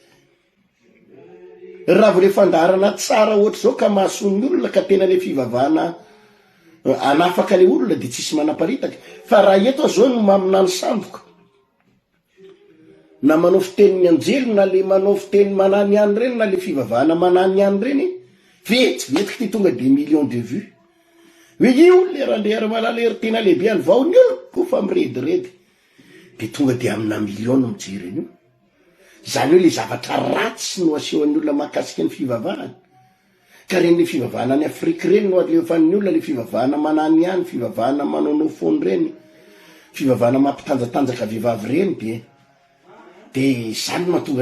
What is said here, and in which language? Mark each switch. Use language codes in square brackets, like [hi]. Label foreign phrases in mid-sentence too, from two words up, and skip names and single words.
[mg] raha vole fandarana tsara ohatry zao ka mahasoa ny olona ka tena le fivavahana anafaka le olona de tsisy manaparitaka fa raha eto zao no maminany sandoka na manao fitenin'ny anjely na le manao fiteny manany any reny na le fivavahana manany any reny vetiky ty tonga de [fr] millions de vues [mg] hoe io le raha ndehery malala Ertina lehibe any vao ny olo kofa mirediredy de tonga de amina million no mijery an'io zany hoe le zavatra ratsy no asehoan'ny olona mahakasika ny fivavahana ka reny le fivavahana any Afrika reny no alefan'ny olona le fivavahana manany any fivavahana manaonao fony reny fivavahana mampitanjatanjaka vehivavy reny de zany no mahatonga